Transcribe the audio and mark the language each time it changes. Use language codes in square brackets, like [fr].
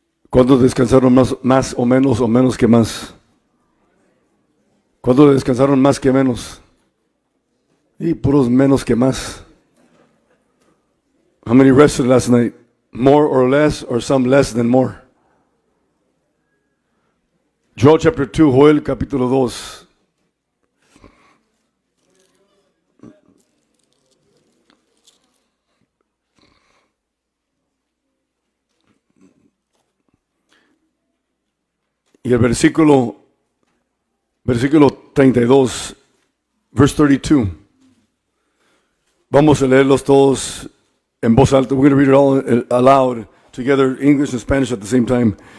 [es] ¿Cuántos descansaron más o menos que más? ¿Cuántos descansaron más que menos? Y puros menos que más. [en] How many rested last night? More or less, or some less than more? Joel chapter 2, [es] Joel capítulo 2. Y el versículo 32, [en] verse 32. [es] Vamos a leerlos todos en voz alta. [en] We're going to read it all aloud, together, English and Spanish at the same time.